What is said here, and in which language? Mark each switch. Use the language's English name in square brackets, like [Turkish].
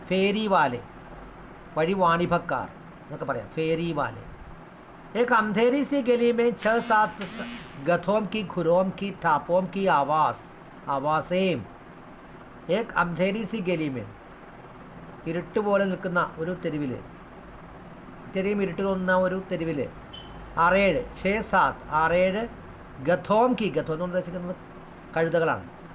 [Malayalam] Fairy വാലെ വഴി വാണിഭക്കാർ എന്നൊക്കെ പറയാം. ഫേരി വാലെ. [Hindi] एक अंधेरी सी गली में 6-7 गधों की खुरों की ठापों की आवासें. एक अंधेरी सी गली में [Malayalam] ഇരുട്ട് പോലെ നിൽക്കുന്ന ഒരു തെരുവിൽ, ഇത്രയും ഇരുട്ട് തോന്നുന്ന ഒരു തെരുവിൽ 6-7 [Hindi] ഗഥോം കി, [Malayalam] ഗഥോം എന്ന് ഉദ്ദേശിക്കുന്നത് കഴുതകളാണ്.